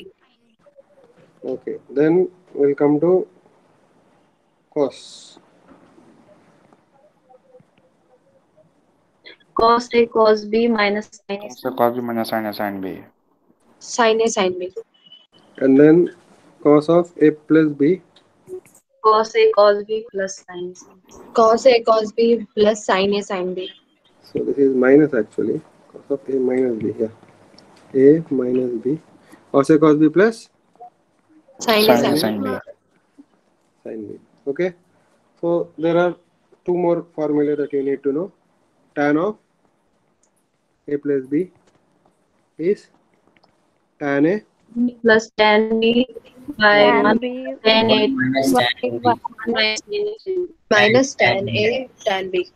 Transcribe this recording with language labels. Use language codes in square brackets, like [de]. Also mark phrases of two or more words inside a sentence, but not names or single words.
[en] Okay, then we'll come to cos. Cos a cos b minus sin a So cos B minus sin A sin B. sin a sin b. And then cos of a plus b Cos a cos b plus sin a. Cos a cos b plus sin a sin b. So this is minus actually. Cos of a minus b. Yeah. A minus b. Cos a cos b plus Sin Sin a A sin sin b. B. sin b. Okay. So there are two more formulae that you need to know. Tan of A plus B is tan A plus tan B by Tan 1 B tan A minus by tan B. 1. minus tan A tan B.